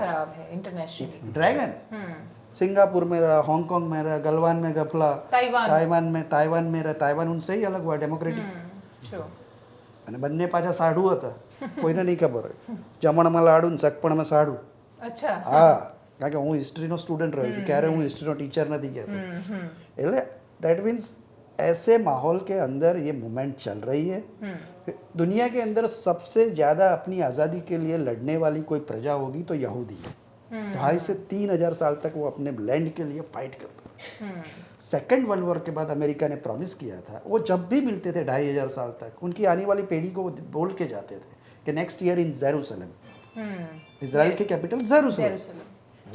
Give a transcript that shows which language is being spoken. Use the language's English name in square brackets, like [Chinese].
[Hindi] खराब है internationally. Dragon Singapore में रहा, हांगकांग में रहा, गलवान में गफला, ताइवान में रहा, ताइवान उनसे ही अलग हुआ, डेमोक्रेटिक [Gujarati] અને બંને પાછા સાડુ હતા, કોઈને નહીં ખબર હોય, જમણમાં લાડુ ને સગપણમાં સાડુ. અચ્છા, હા, કારણ કે હું હિસ્ટ્રીનો સ્ટુડન્ટ રહ્યો છું, ક્યારે હું હિસ્ટ્રીનો ટીચર નથી કહેતો. એટલે દેટ [Hindi] मीन्स ऐसे माहौल के अंदर ये मूवमेंट चल रही है। दुनिया के अंदर सबसे ज़्यादा अपनी आज़ादी के लिए लड़ने वाली कोई प्रजा होगी तो यहूदी है। 2,500 से 3,000 साल तक वो अपने लैंड के लिए फाइट करता है। सेकेंड वर्ल्ड वॉर के बाद अमेरिका ने प्रॉमिस किया था, वो जब भी मिलते थे 2500 साल तक उनकी आने वाली पीढ़ी को वो बोल के जाते थे कि next year in Jerusalem, Israel की कैपिटल जेरूसलम।